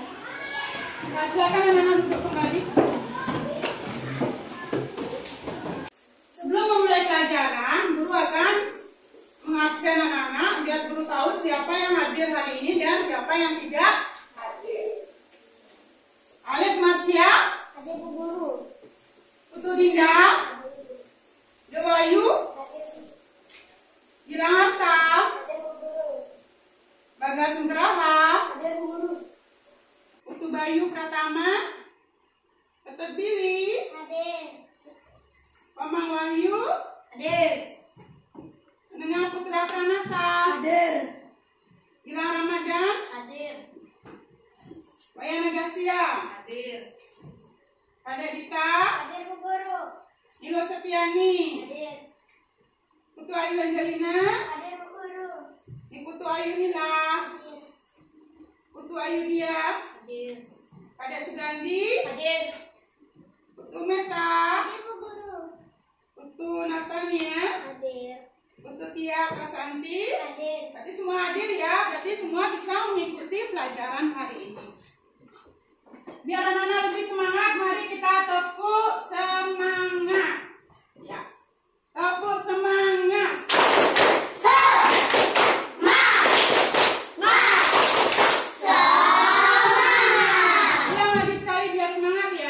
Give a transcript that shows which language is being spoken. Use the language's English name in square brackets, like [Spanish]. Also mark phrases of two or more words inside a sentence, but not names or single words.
[Indonesian] Nah, silakan anak-anak duduk kembali. Sebelum memulai pelajaran, guru akan mengabsen anak-anak biar guru tahu siapa yang hadir hari ini dan siapa yang tidak hadir. Alif Marsya, Hadir Bu Guru. Putu Dinda, Dewayu, Gilang Harta, Hadir Bu Guru. Bagas Nugraha, Hadir Bu Guru. Putu Bayu Pratama, Ketut Billy, Hadir. Pamang Wahyu, Hadir. Nenengah Putra Pranata, Hadir. Gilang Ramadan, Hadir. Wayana Gastia, Hadir. Pada Dita, Hadir Bu Guru. Nilo Sepiani, Hadir. Putu Ayu Angelina, Hadir Bu Guru. Putu Ayu Nila, Hadir. Putu Ayu Dia, Hadir. Pada Sugandi, Hadir. Putu Meta, Hadir Bu Guru. Putu Natania, Hadir. Putu Tia Prasanti. Hadir. Berarti semua hadir ya, berarti semua bisa mengikuti pelajaran hari ini. Biar anak-anak lebih semangat, mari kita tepuk semangat. Ya, tepuk semangat. Ulang lagi sekali biar semangat ya.